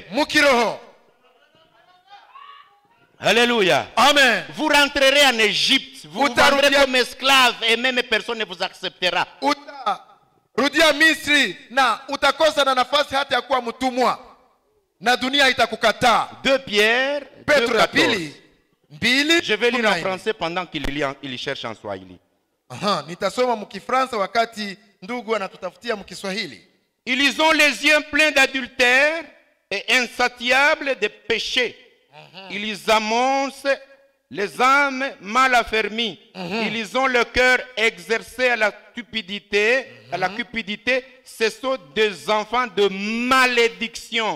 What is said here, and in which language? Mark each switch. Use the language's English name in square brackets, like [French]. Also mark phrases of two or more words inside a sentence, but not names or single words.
[Swahili] mukiroho. [French] Alléluia. Amen. Vous rentrerez en Égypte, vous vous [Swahili] Utarudia- [French] vendrez comme esclave et même personne ne vous acceptera. [Swahili] Utarudia Misri na utakosa na nafasi hata ya kuwa mtumwa na dunia itakukataa. [French] 2 Pierre, [Swahili] Petro ya 2:14. pili 2. [French] Je vais lire en 14. français pendant qu'il cherche en Swahili. [Swahili] Aha, nitasoma mkifransa wakati ndugu anatutafutia mkiswahili. [French] Ils ont les yeux pleins d'adultère et insatiables de péché. Ils amancent les âmes mal affermies. Ils ont le cœur exercé à la cupidité. Ce sont des enfants de malédiction.